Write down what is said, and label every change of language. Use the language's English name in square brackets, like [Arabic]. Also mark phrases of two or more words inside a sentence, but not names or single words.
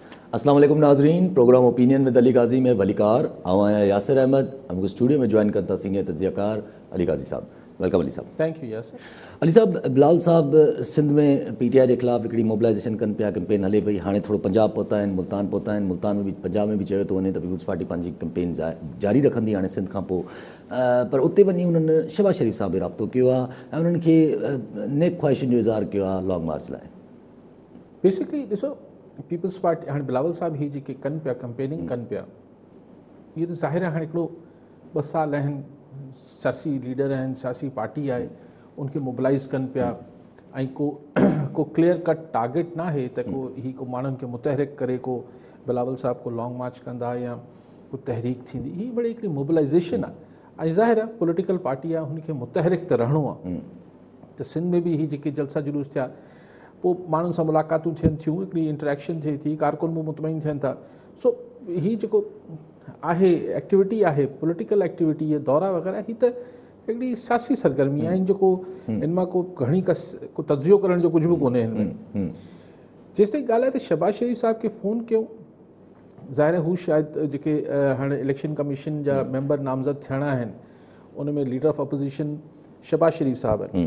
[Urdu] السلام علیکم ناظرین، پروگرام اوپینین ود علی غازی میں ولیکار آواں یاسر احمد ہم کو اسٹوڈیو میں جوائن کرتا سینیئر تجزیہ کار علی غازی صاحب. ویلکم علی صاحب. [English] Thank you Yasir. [Sindhi] अली साहब, बिलावल साहब सिंध में PTI के ख़िलाफ़ हिकिड़ी मोबिलाइज़ेशन कनि पिया, कैंपेन हले पई। हाणे थोरो पंजाब पहुता आहिनि, मुल्तान पहुता आहिनि। मुल्तान में भी पंजाब में भी चयो थो वञे त पीपुल्स पार्टी पंहिंजी कैंपेन जारी रखंदी हाणे सिंध खां पोइ। पर उते वञी उन्हनि शहबाज शरीफ़ सां बि राब्तो कयो आहे ऐं उन्हनि खे नेक ख़्वाहिशुनि जो इज़हार कयो आहे [English] long march [Sindhi] लाइ। बेसिकली ॾिसो, पीपल्स पार्टी हाणे बिलावल साहब ही जेके कनि पिया कैंपेनिंग कनि पिया, इहे त ज़ाहिर आहे हाणे हिकिड़ो 2 साल आहिनि, सियासी लीडर आहिनि, सियासी पार्टी आहे, उनखे मोबिलाइज़ कनि पिया ऐं को [English] clear cut target [Sindhi] ना आहे त को माण्हुनि खे मुतहरिक करे को बिलावल साहब को [English] long march [Sindhi] कंदा या को तहरीक थींदी। ही बड़ी हिकिड़ी मोबिलाइज़ेशन आहे ऐं ज़ाहिर आहे [English] political party [Sindhi] आहे, हुनखे मुतहरिक त रहणो आहे। त सिंध में बि ही जेके जलसा जुलूस थिया, पोइ माण्हुनि सां मुलाक़ातूं थियनि थियूं, हिकिड़ी इंटरेक्शन थिए थी, कारकुन बि मुतमइन थियनि था। सो ही जेको आहे एक्टिविटी आहे, [English] political activity, [Sindhi] ये दौरा वग़ैरह, ही त हिकिड़ी सियासी सरगर्मी आहे, जेको इन मां को घणी को तजियो करण जो कुझु बि कोन्हे हिन में। जेसि ताईं ॻाल्हि आहे त शहबाज शरीफ़ साहब खे फ़ोन कयूं, ज़ाहिर हू शायदि जेके हाणे [English] election commission [Sindhi] जा मेंबर नामज़द थियणा आहिनि, उन में [English] leader of opposition [Sindhi] शहबाज शरीफ़ साहब आहिनि।